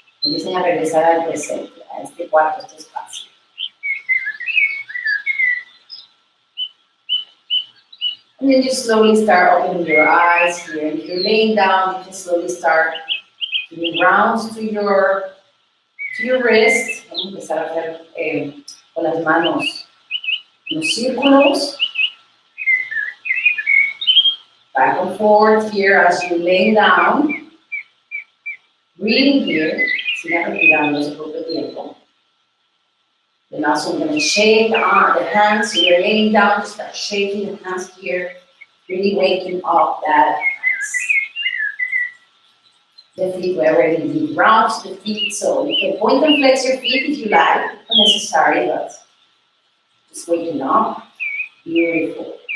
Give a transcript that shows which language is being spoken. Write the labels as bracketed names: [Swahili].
[Spanish] Empiecen a regresar al presente, a este cuarto, este espacio. [English] And then you slowly start opening your eyes here. And if you're laying down, you can slowly start doing rounds to your wrist. [Spanish] Vamos a empezar a hacer con las manos unos círculos. [English] Back and forth here as you're laying down. Breathing here. [Spanish] Sigan respirando su propio tiempo. [English] Then also we're going to shake the hands. So you're laying down, just start shaking the hands here. Really waking up that hands. The feet were already deep round to the feet, so you can point and flex your feet if you like. Not necessary, but just waking up. Beautiful.